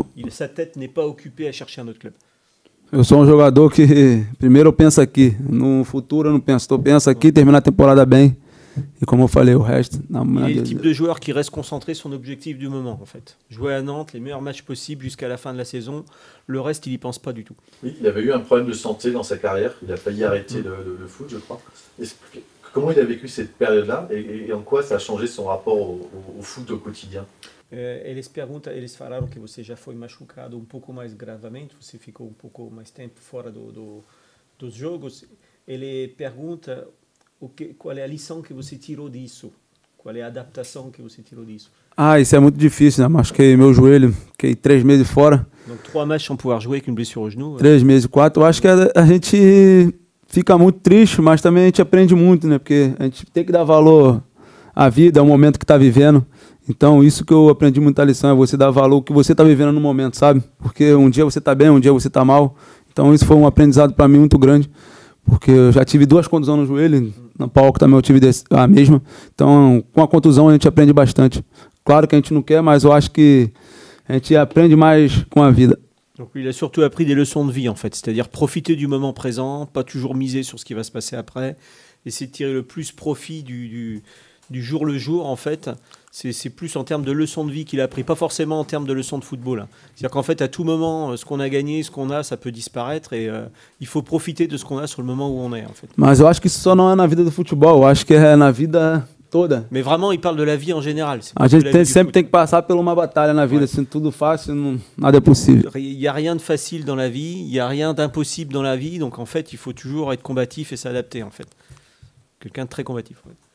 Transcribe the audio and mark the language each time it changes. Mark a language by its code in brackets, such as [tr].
[fr] Sa tête n'est pas occupée à chercher un autre club. [pt] Eu sou jogador que primeiro eu penso aqui, no futuro eu não penso, eu penso aqui, terminar a temporada bem. E como eu falei, o resto na mão de Deus. [fr] Il est le type de joueur qui reste concentré sur son objectif du moment en fait. Jouer à Nantes, les meilleurs matchs possibles jusqu'à la fin de la saison. Le reste, il y pense pas du tout. Oui, il avait eu un problème de santé dans sa carrière, il a failli arrêter le foot, je crois. Comment il a vécu cette période-là et en quoi ça a changé son rapport au foot au quotidien? [pt] Eles falaram que você já foi machucado pouco mais gravemente, você ficou pouco mais tempo fora dos jogos. Ele pergunta qual é a lição que você tirou disso? Qual é a adaptação que você tirou disso? Ah, isso é muito difícil, né? Machuquei meu joelho, fiquei 3 meses fora. [fr] Donc 3 matchs sans pouvoir jouer avec une blessure au genou. [pt] 3 meses, 4. Eu acho que a gente fica muito triste, mas também a gente aprende muito, né? Porque a gente tem que dar valor à vida, ao momento que está vivendo. Então, isso que eu aprendi muita lição, é você dar valor ao que você está vivendo no momento, sabe? Porque um dia você está bem, um dia você está mal. Então, isso foi um aprendizado para mim muito grande, porque eu já tive 2 contusões no joelho, na palco também eu tive a mesma. Então, com a contusão a gente aprende bastante. Claro que a gente não quer, mas eu acho que a gente aprende mais com a vida. [fr] Donc il a surtout appris des leçons de vie en fait, c'est-à-dire profiter du moment présent, pas toujours miser sur ce qui va se passer après, essayer de tirer le plus profit du jour le jour en fait. C'est plus en termes de leçons de vie qu'il a appris, pas forcément en termes de leçons de football. C'est-à-dire qu'en fait à tout moment, ce qu'on a gagné, ce qu'on a, ça peut disparaître et il faut profiter de ce qu'on a sur le moment où on est en fait. [pt] Mas eu acho que isso só não é na vida do futebol, eu acho que é na vida toda. [fr] Mais vraiment, il parle de la vie en général. [pt] A gente sempre tem que passar por uma batalha na vida, assim, tudo fácil, nada é possível. [fr] Il n'y a rien de facile dans la vie, il n'y a rien d'impossible dans la vie, donc en fait, il faut toujours être combatif et s'adapter en fait. Quelqu'un de très combatif. Ouais.